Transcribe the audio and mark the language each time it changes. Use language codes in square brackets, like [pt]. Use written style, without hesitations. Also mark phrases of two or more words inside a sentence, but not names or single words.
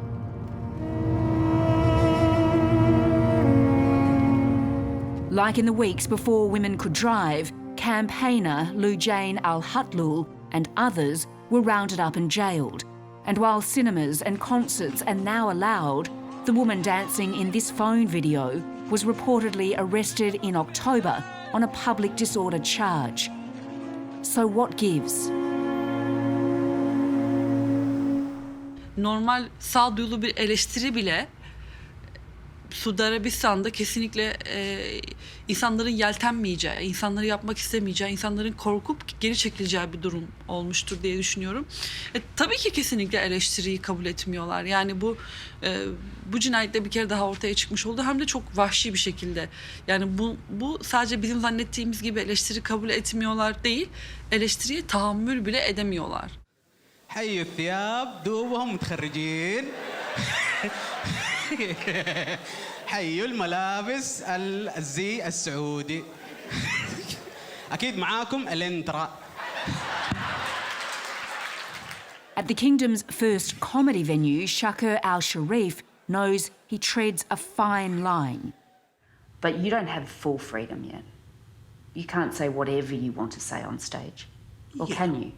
[en] Like in the weeks before women could drive, campaigner Lujain al-Hatlul and others were rounded up and jailed. And while cinemas and concerts are now allowed, the woman dancing in this phone video was reportedly arrested in October on a public disorder charge. So what gives? [tr] Normal sağduyulu bir eleştiri bile Suudi Arabistan'da kesinlikle insanların yeltenmeyeceği, insanları yapmak istemeyeceği, insanların korkup geri çekileceği bir durum olmuştur diye düşünüyorum. Tabii ki kesinlikle eleştiriyi kabul etmiyorlar. Yani bu cinayette bir kere daha ortaya çıkmış oldu. Hem de çok vahşi bir şekilde. Yani bu sadece bizim zannettiğimiz gibi eleştiri kabul etmiyorlar değil, eleştiriye tahammül bile edemiyorlar. [ar] حيوا الثياب دوبهم متخرجين حيوا الملابس الزي السعودي أكيد معاكم الانترا. [en] At the kingdom's first comedy venue, Shaker Al Sharif knows he treads a fine line. But you don't have full freedom yet. You can't say whatever you want to say on stage. Or can you?